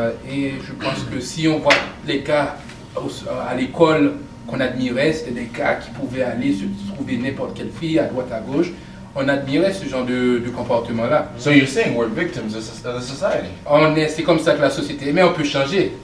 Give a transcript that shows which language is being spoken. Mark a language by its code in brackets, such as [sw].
[fr] Et je pense que si on voit les gars à l'école qu'on admirait, c'était des gars qui pouvaient aller se trouver n'importe quelle fille à droite, à gauche. On admirait ce genre de comportement-là. [en] So you're saying we're victims of the society? [fr] C'est comme ça que la société est, mais on peut changer.